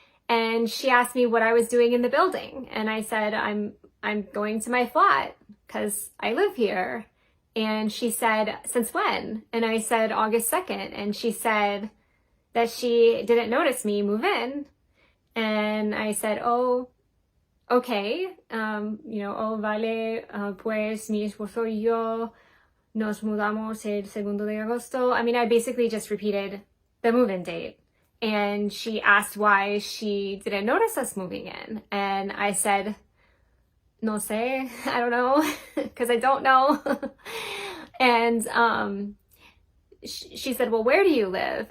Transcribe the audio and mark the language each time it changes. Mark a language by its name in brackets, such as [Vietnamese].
[English] And she asked me what I was doing in the building. And I said, I'm going to my flat because I live here. And she said, since when? And I said, August 2nd. And she said that she didn't notice me move in. And I said, oh, okay. [Spanish] Oh, vale, pues mi esposo y yo nos mudamos el 2 de agosto. [English] I mean, I basically just repeated the move-in date. And she asked why she didn't notice us moving in. And I said, [Spanish] no sé, [English] I don't know, because I don't know. And she said, well, where do you live?